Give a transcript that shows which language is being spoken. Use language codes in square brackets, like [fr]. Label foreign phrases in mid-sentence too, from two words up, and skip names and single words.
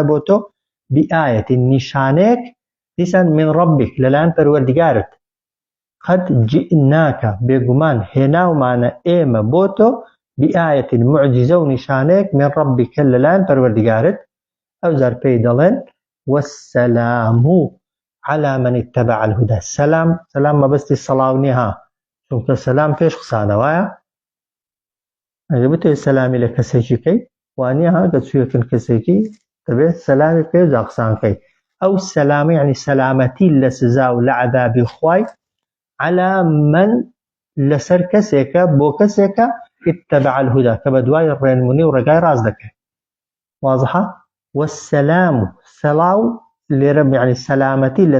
[ckb] بۆ تۆ بئایەتی نیشانەیەک دیسان [ar] من ڕەبیک [ckb] لەلایەن پەروەردیگارت [ar] قەد جئناکە [ckb] بێگومان هێناومانە ئێمە بۆ تۆ بئایەتی معجزە و نیشانەیەک [ar] من ڕەبیکە [ckb] لەلایەن پەروەردیگارت ئەوجار پێی دەڵێن [ar] والسلام على من اتبع الهدى [ckb] سلام مەبەستی سەڵاو نییە چونکە سەلام پێش قسانە وایە ئەگەر بتوێت سەلامی لە کەسێکی کەی وانە کە چوویەکن کەسێکی دەبێت سەلامی پێ جا قسانکەی ئەو سەلامی یعنی سەلامەتی لە سزا و لە عەذابی خوای [ar] على من [ckb] لەسەر کەسێکە بۆ کەسێکە [ar] اتبع الهدى [ckb] کە بە دوای ڕێنمونی و ڕێگای ڕاست دەکەێت واضحە والسلام سەڵاو لێرە یعنی سەلامەتی لە